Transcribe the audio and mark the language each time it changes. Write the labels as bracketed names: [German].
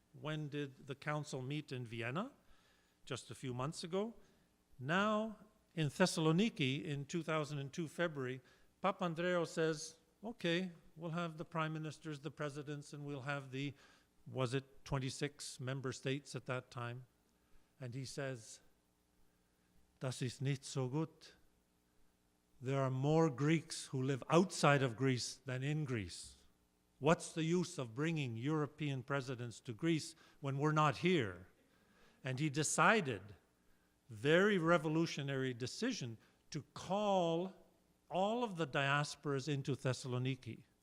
[English] When did the council meet in Vienna? Just a few months ago. Now, in Thessaloniki in 2002 February, Papandreou says, okay, we'll have the prime ministers, the presidents, and we'll have the, was it 26 member states at that time? [German] And he says, das ist nicht so gut. [English] There are more Greeks who live outside of Greece than in Greece. What's the use of bringing European presidents to Greece when we're not here? And he decided, very revolutionary decision, to call all of the diasporas into Thessaloniki.